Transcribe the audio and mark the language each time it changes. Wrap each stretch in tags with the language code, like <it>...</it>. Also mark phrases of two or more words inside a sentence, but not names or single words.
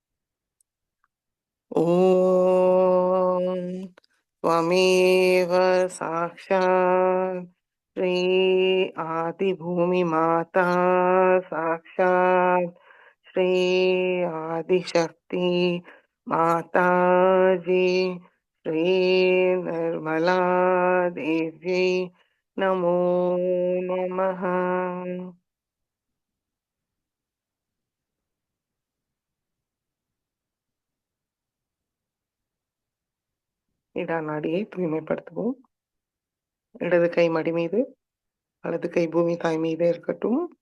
<sa>ஓம் त्वमेव साक्षात् श्री आदिभूमि माता साक्षात् श्री आदिशक्ति माताजी श्री निर्मला देव्यै नमो नमः.</sa> <ta>இடா நாடியை தூய்மைப்படுத்துவோம். இடது கை மடி மீது, வலது கை பூமி தாய் மீது இருக்கட்டும்.</ta>